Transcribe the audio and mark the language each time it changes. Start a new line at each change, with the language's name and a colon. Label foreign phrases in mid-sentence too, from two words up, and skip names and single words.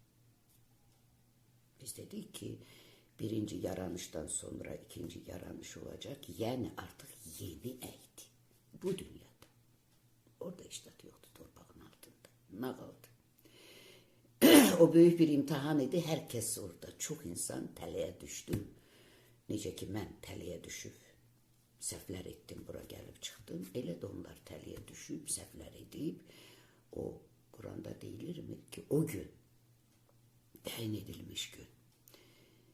Turkish: Biz dedik ki birinci yaranıştan sonra ikinci yaranış olacak. Yani artık yeni ehdi. Bu dünyada. Orada iştahat yoktu torpağın altında. Ne kaldı? O büyük bir imtihan idi. Herkes orada. Çok insan
Azerbaijani: tələyə düşdü. Necə ki mən tələyə düşüb səhvlər etdim, bura gəlib çıxdım. Elə də onlar tələyə düşüb, səhvlər edib. O Kur'an'da deyilirmi ki o gün təyin edilmiş gün